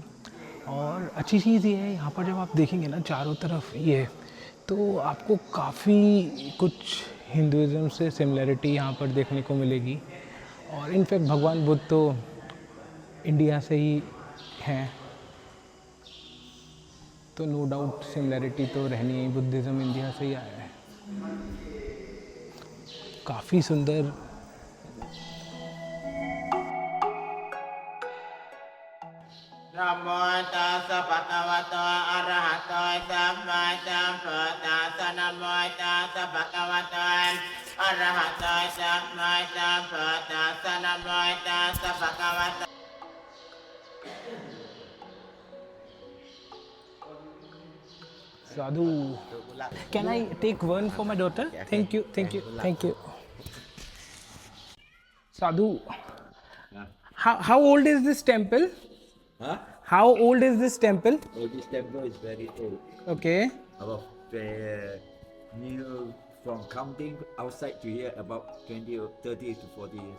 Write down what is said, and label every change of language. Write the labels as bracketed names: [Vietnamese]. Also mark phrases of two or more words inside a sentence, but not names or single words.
[Hindi] और अच्छी चीज़ ये है यहाँ पर जब आप देखेंगे ना चारों तरफ ये, तो आपको काफ़ी कुछ हिंदुज़म से सिमिलरिटी यहाँ पर देखने को मिलेगी। और इनफैक्ट भगवान बुद्ध तो इंडिया से ही हैं, तो [English] no doubt similarity [Hindi] तो रहनी है, बुद्धिज़्म इंडिया से ही आया है। काफ़ी सुंदर। [Pali] नमो तस्सै भगवतो अरहतो सम्मा सम्बुद्दस्सै। नमो तस्सै भगवतो अरहतो सम्मा सम्बुद्दस्सै। नमो तस्सै भगवतो। [English] Sadhu, can I take one for my daughter? Thank you, thank you, thank you. Sadhu, how old is this temple? Huh? How old is this temple? Oh, this temple is very old. Okay, About new from counting outside to here, about 20 or 30 to 40 years.